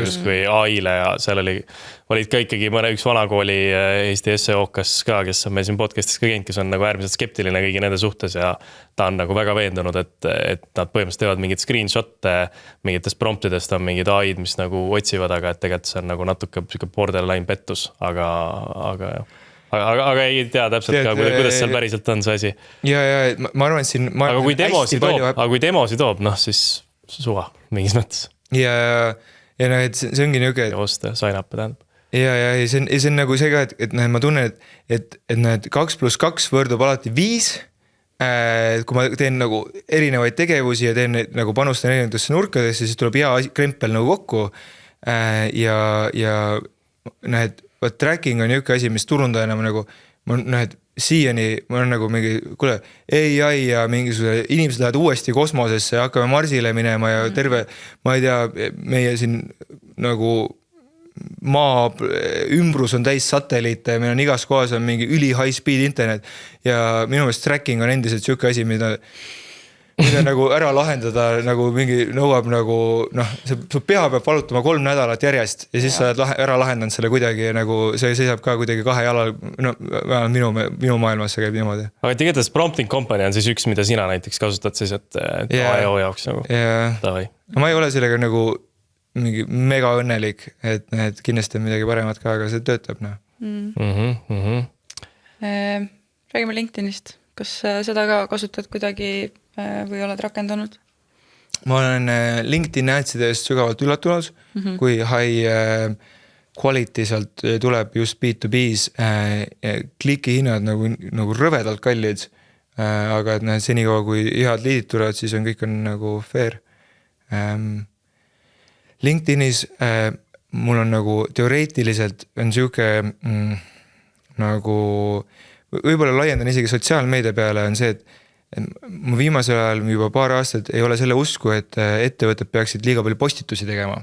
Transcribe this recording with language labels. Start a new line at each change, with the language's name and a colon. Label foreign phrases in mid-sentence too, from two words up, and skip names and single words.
Estonian: justkui AI-le ja seal olid ka ikkagi üks vanakooli Eesti SEO-kas ka, kes on meil siin podcastis ka käinud, kes on nagu äärmiselt skeptiline kõigi nende suhtes ja ta on nagu väga veendunud, et nad põhimõtteliselt teevad mingid screenshot'e mingitest promptidest on mingid AI-d, mis nagu otsivad, aga et tegelikult see on nagu natuke borderline pettus, aga ei tea täpselt ka, kuidas seal päriselt on see asi. Ja ma arvan, et siin... Aga kui demosi toob, siis suva mingis mõttes. Ja see ongi niisugune... Ja osta,
English: sign up
Estonian: tähendab. Ja see on nagu see ka, et ma tunnen, et need 2+2 võrdub alati 5, kui ma teen nagu erinevaid tegevusi ja teen nagu panustan erinevatesse nurkadesse, siis tuleb hea krempel nagu kokku ja et tracking on niuke asi, mis turundajana nagu, et siiani ma olen nagu mingi, kuule, AI ja mingisugune, inimesed lähevad uuesti kosmosesse ja hakkame Marsile minema ja terve, ma ei tea, meie siin nagu maa ümbrus on täis satelliite ja meil on igas kohas on mingi üli
English: high speed internet
Estonian: ja minu meelest tracking on endiselt siuke asi, mida nagu ära lahendada nagu mingi nõuab nagu su pea peab valutama 3 nädalat järjest ja siis sa oled ära lahendanud selle kuidagi ja nagu see seisab ka kuidagi 2 jalal, minu maailmas see käib niimoodi. Aga tegelikult Prompting Company on siis üks, mida sina näiteks kasutad siis, et AIO jaoks nagu. Ma ei ole sellega nagu mingi mega õnnelik, et kindlasti on midagi paremat ka, aga see töötab. Räägime LinkedInist. Kas seda ka kasutad kuidagi või oled rakendanud? Ma olen LinkedIn Adsidest sügavalt üllatunud, kui
English: high quality
Estonian: sealt tuleb just B2B's kliki hinnad nagu rõvedalt kallid, aga et senikaua kui head liidid tulevad, siis kõik on nagu fair. LinkedInis mul on nagu teoreetiliselt on siuke nagu, võib-olla laiendan isegi sotsiaalmeedia peale, on see, et ma viimasel ajal juba paar aastat ei ole selle usku, et ettevõtted peaksid liiga palju postitusi tegema.